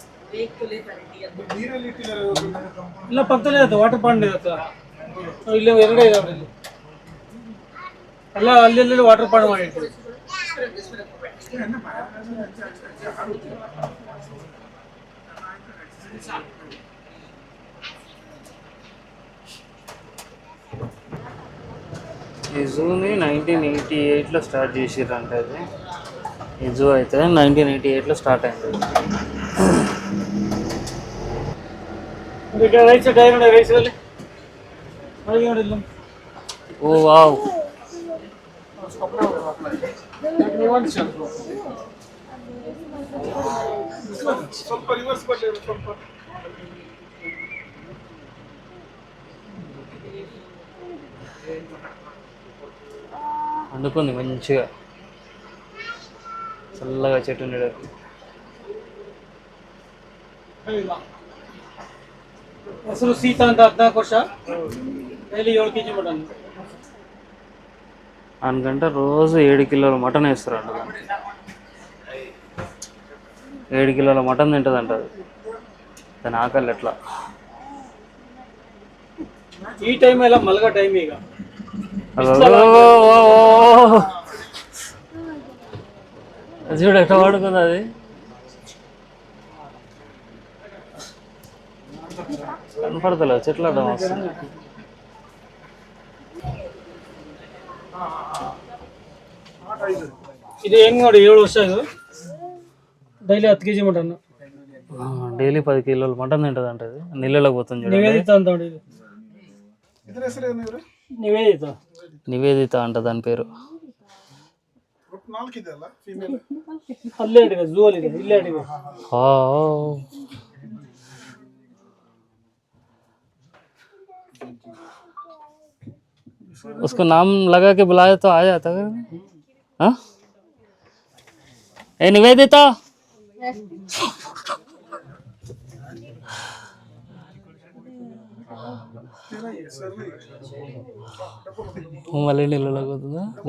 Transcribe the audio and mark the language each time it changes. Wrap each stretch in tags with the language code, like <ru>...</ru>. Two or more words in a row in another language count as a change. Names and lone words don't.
<kn>ಇಲ್ಲ ಪಕ್ಕದಲ್ಲೇ</kn> <en>water pond</en> <kn>ಇರುತ್ತೆ ಇಲ್ಲಿ ಎರಡೇ ಇದಾವೆ ಇಲ್ಲಿ ಎಲ್ಲ ಅಲ್ಲಿ</kn> <en>water pond</en> <kn>ಮಾಡಿರ್ತೀವಿ</kn> <te>ఈ జూని 1988లో స్టార్ట్ చేసిర్రంట. అది ఈ జూ అయితే 1988లో స్టార్ట్ అయింది.</te> <en>right side dairy right side</en> <kn>ಅಲ್ಲಿ ನೋಡಿ.</kn> <en>oh wow,</en> <kn>ಸ್ವಲ್ಪ ರಿವರ್ಸ್ ಬರಲಿ ಸ್ವಲ್ಪ.</kn> <te>వండుకుంది మంచిగా చల్లగా చెట్టు నీడకు.</te> <kn>ಹೆಸರು ಸೀತಾ ಅಂತ 14 ವರ್ಷ ಡೈಲಿ 7 kg ಮಟನ್.</kn> <te>అనుకంటే రోజు 7 కిలోల మటన్ వేస్తారంట. దానికి 7 కిలోల మటన్ తింటుందంట. అది దాని ఆకలి ఎట్లా. ఈ టైం ఎలా మల్గా టైం ಈಗ చూడు ఎట్లా పడుకుంది అది. కనపడతలేదు చెట్లు అడ్డం వస్తుంది.</te> <kn>ಇದು ಹೆಂಗ್ ನೋಡಿ 7 ವರ್ಷ ಇದು ಡೈಲಿ 10 kg ಮಟನ್.</kn> <te>డైలీ 10 కిలోల మటన్ తింటుందంట. అది నీళ్ళలోకి పోతుంది చూడండి.</te> <kn>నివేదిత ಅಂತ ನೋಡಿ ಇದು. ಇದರ ಹೆಸರು ಏನು ಇವರು? ನಿವೇದಿತ.</kn> <te>నివేదిత అంట దాని పేరు.</te> <kn>ಅಲ್ಲೇ ಇಡಿದೆ ಝೂ ಅಲ್ಲಿ ಇದೆ ಇಲ್ಲೇ ಇಡಿದೆ.</kn> <hi>उसको नाम लगा के बुलाया तो आ जाता है. हाँ ए</hi> <te>निवेदिता మళ్ళీ నీళ్ళలోకి పోతుందా?</te>